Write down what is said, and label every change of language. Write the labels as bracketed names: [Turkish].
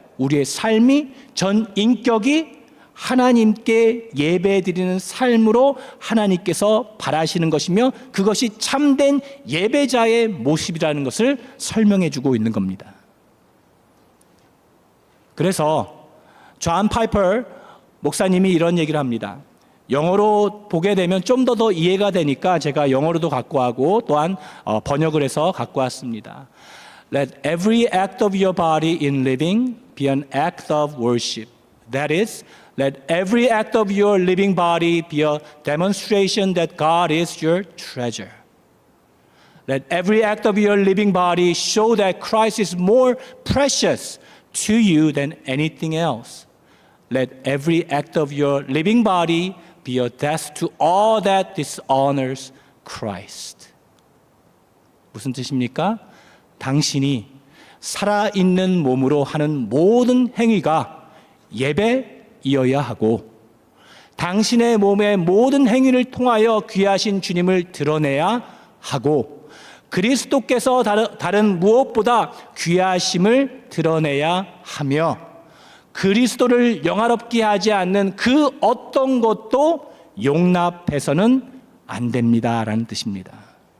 [Korean] 우리의 삶이 전 인격이 하나님께 예배드리는 삶으로 하나님께서 바라시는 것이며 그것이 참된 예배자의 모습이라는 것을 설명해 주고 있는 겁니다. 그래서 존 파이퍼 목사님이 이런 얘기를 합니다. 영어로 보게 되면 좀 더 이해가 되니까 제가 영어로도 갖고 하고 또한 번역을 해서 갖고 왔습니다. [English] Let every act of your body in living be an act of worship. That is, let every act of your living body be a demonstration that God is your treasure. Let every act of your living body show that Christ is more precious to you than anything else. Let every act of your living body be a death to all that dishonors Christ. [Korean] 무슨 뜻입니까? 당신이 살아있는 몸으로 하는 모든 행위가 예배이어야 하고, 당신의 몸의 모든 행위를 통하여 귀하신 주님을 드러내야 하고, 그리스도께서 다른 무엇보다 귀하심을 드러내야 하며, 그리스도를 영화롭게 하지 않는 그 어떤 것도 용납해서는 안 됩니다라는 뜻입니다.